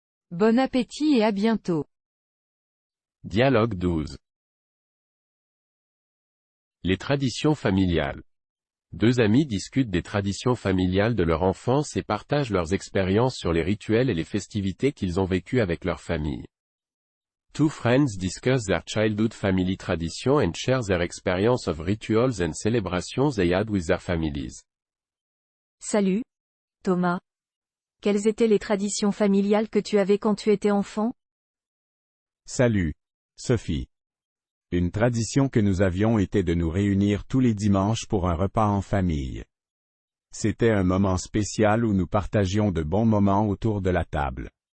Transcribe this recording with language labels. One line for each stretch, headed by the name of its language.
French: Bon appétit et à bientôt. Dialogue 12. Les traditions familiales. Deux amis discutent des traditions familiales de leur enfance et partagent leurs expériences sur les rituels et les festivités qu'ils ont vécues avec leur famille.
English: Two friends discuss their childhood family tradition and share their experience of rituals and celebrations they had with their families.
French: Salut, Thomas. Quelles étaient les traditions familiales que tu avais quand tu étais enfant? Salut, Sophie. Une tradition que nous avions était de nous réunir tous les dimanches pour un repas en famille. C'était un moment spécial où nous partagions de bons moments autour de la table.